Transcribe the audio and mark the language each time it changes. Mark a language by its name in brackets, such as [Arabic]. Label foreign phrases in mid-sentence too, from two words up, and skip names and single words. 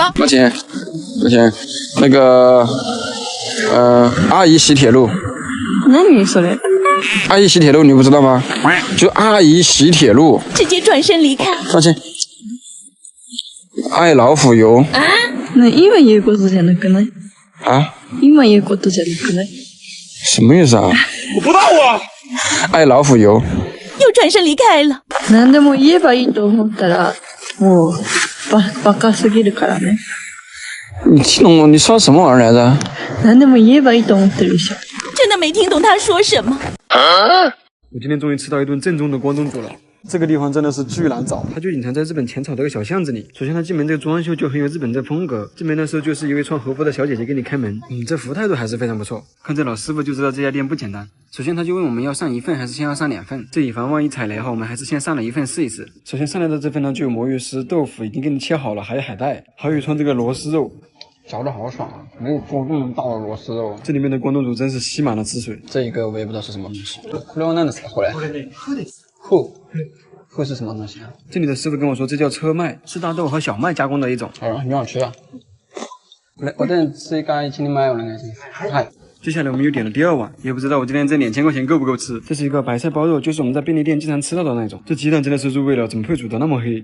[Chinese] 抱歉，那个 [Japanese] 阿姨洗铁路。何それ？阿姨洗铁路 [Chinese] 你不知道吗？ [Japanese] 就阿姨洗铁路， [Chinese] 直接转身离开。抱歉。 [English] I love you. [Chinese] 啊？ [Japanese] 那今言うことじゃなくない？ [Chinese] 啊？ [Japanese] 今言うことじゃなくない？ [Chinese] 什么意思啊？我不知道啊！ [English] I love you. [Chinese] 又转身离开了。 [Japanese] 何でも言えばいいと思ったら、もうバカすぎるからね。 [Chinese] 你听懂你说什么玩意儿来着？ [Japanese] 何でも言えばいいと思ってるでしょ。 [Chinese] 真的没听懂他说什么。我今天终于吃到一顿正宗的关东煮了。这个地方真的是巨难找，它就隐藏在日本浅草这个小巷子里。首先它进门这个装修就很有日本这风格，进门的时候就是一位穿和服的小姐姐给你开门，这服务态度还是非常不错。看这老师傅就知道这家店不简单。首先他就问我们要上一份还是先要上2份，这以防万一踩雷后，我们还是先上了1份试一试。首先上来的这份呢就有魔芋丝、豆腐已经给你切好了，还有海带，还有一串这个螺丝肉。嚼得好爽啊！没有做这么大的螺丝肉，这里面的关东煮真是吸满了汁水。这一个我也不知道是什么东西。 [Japanese] これは何ですか？これ。 [Chinese] 后是什么东西啊？这里的师傅跟我说，这叫车麦，是大豆和小麦加工的一种。很好吃啊！我等吃一个1斤麦，我那个是。接下来我们又点了第2碗，也不知道我今天这2000块钱够不够吃。这是一个白菜包肉，就是我们在便利店经常吃到的那种。这鸡蛋真的是入味了，怎么会煮得那么黑？